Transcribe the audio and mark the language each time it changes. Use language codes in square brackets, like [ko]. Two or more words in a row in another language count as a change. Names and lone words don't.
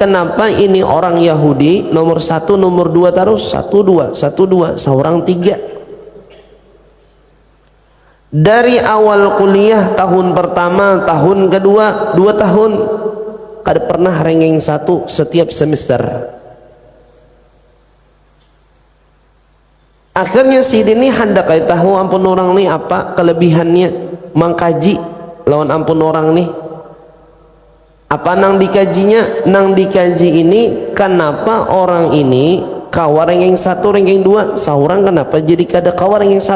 [id] Kenapa ini orang Yahudi nomor 1, nomor 2 terus 1, 2, 1, 2, seorang 3. Dari awal kuliah tahun pertama, tahun kedua, 2 tahun kada pernah ranking 1 setiap semester. [bjn] Akhirnya sidin ini hendak tahu ampun orang nih apa kelebihannya, mengkaji lawan ampun orang nih. Apa nang dikajinya? Nang dikaji ini kenapa orang ini kawa ranking 1, ranking 2, seorang kenapa jadi kada kawa ranking 1?